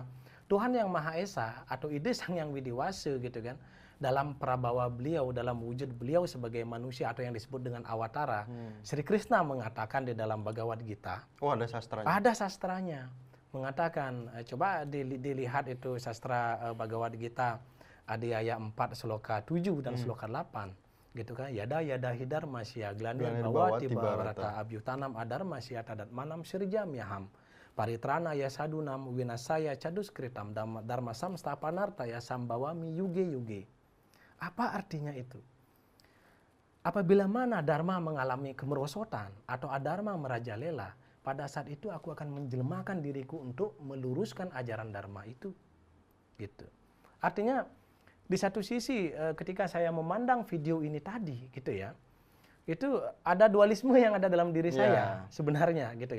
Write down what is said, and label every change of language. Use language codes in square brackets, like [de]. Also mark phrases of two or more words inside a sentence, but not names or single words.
[id] Tuhan yang Maha Esa atau ide Sang Yang Widiwasa gitu kan, dalam prabawa beliau, dalam wujud beliau sebagai manusia atau yang disebut dengan awatara, Sri Krishna mengatakan di dalam Bhagavad Gita. Oh, ada sastranya? Ada sastranya. Mengatakan, coba dilihat itu sastra Bhagavad Gita, di ayat 4 sloka 7 dan sloka 8. Gitu kan, [sa] yada hidar masya glanir bawati barata abyutanam adar masya tadat manam sirjam yaham. Paritrana ya sadunam winasaya cadus kritam dharma samstapanarta ya sambawami yuge. [id] Apa artinya itu? Apabila mana dharma mengalami kemerosotan atau adharma merajalela, pada saat itu aku akan menjelmakan diriku untuk meluruskan ajaran dharma itu. Gitu. Artinya di satu sisi ketika saya memandang video ini tadi gitu ya, itu ada dualisme yang ada dalam diri saya sebenarnya gitu ya.